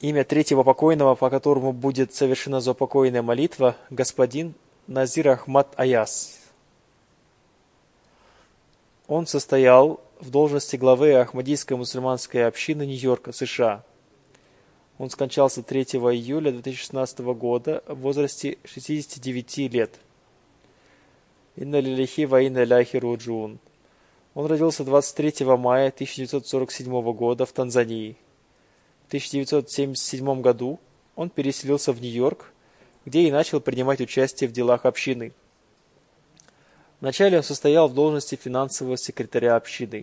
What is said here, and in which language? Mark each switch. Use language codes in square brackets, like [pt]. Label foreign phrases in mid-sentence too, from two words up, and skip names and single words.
[ru] Имя третьего покойного, по которому будет совершена заупокойная молитва, господин Назир Ахмад Аяс. Он состоял в должности главы Ахмадийской мусульманской общины Нью-Йорка, США. Он скончался 3 июля 2016 года в возрасте 69 лет. [ar] إنا لله وإنا إليه راجعون. [ru] Он родился 23 мая 1947 года в Танзании. В 1977 году он переселился в Нью-Йорк, где и начал принимать участие в делах общины. Вначале он состоял в должности финансового секретаря общины.